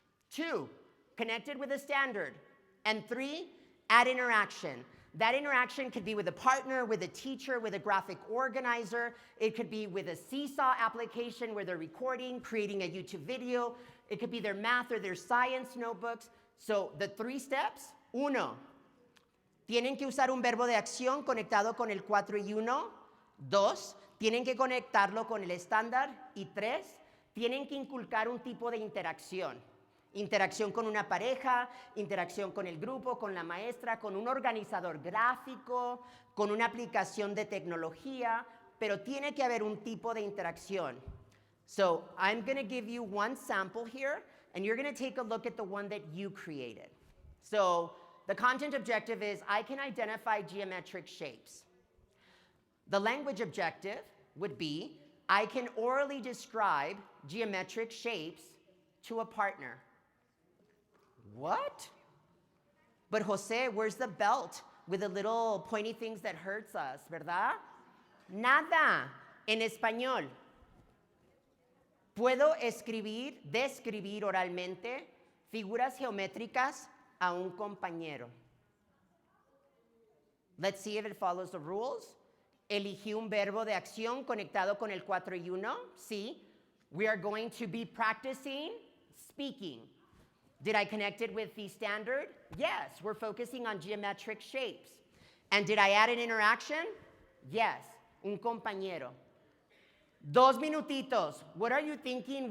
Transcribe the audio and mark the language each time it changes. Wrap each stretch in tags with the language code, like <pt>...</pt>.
<en>2, connected with a standard. And 3, add interaction. That interaction could be with a partner, with a teacher, with a graphic organizer. It could be with a Seesaw application where they're recording, creating a YouTube video. It could be their math or their science notebooks. So the 3 steps.</en> <es>1, tienen que usar un verbo de acción conectado con el 4 y 1. 2, tienen que conectarlo con el estándar. Y 3, tienen que inculcar un tipo de interacción. Interacción con una pareja, interacción con el grupo, con la maestra, con un organizador gráfico, con una aplicación de tecnología, pero tiene que haber un tipo de interacción.</es> <en>So I'm going to give you one sample here, and you're going to take a look at the one that you created. So the content objective is I can identify geometric shapes. The language objective would be I can orally describe geometric shapes to a partner. What? But Jose, where's the belt with the little pointy things that hurts us, verdad?</en> <es>Nada. En español. Puedo describir oralmente figuras geométricas a un compañero.</es> <en>Let's see if it follows the rules.</en> <es>Elegí un verbo de acción conectado con el 4 y 1. Sí.</es> <en>We are going to be practicing speaking. Did I connect it with the standard? Yes, we're focusing on geometric shapes. And did I add an interaction? Yes,</en> <es>un compañero. 2 minutitos.</es> <en>What are you thinking?</en>